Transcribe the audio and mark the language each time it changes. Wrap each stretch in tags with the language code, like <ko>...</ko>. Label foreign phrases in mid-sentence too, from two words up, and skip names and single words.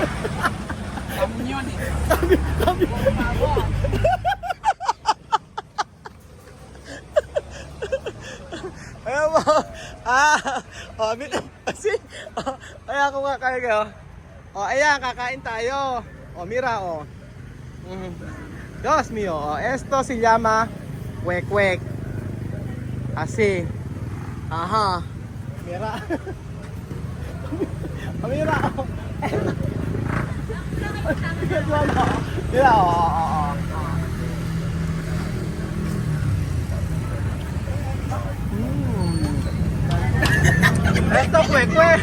<tl>Kamyon eh. Kami. Ayan mo. Kasi, ayan kung kakain kayo. Ayan, kakain tayo.</tl> <es>Mira, Dios mío, esto se llama huecuec. Así. Ajá. Mira. Mira, Mira, Esto huecuec.</es>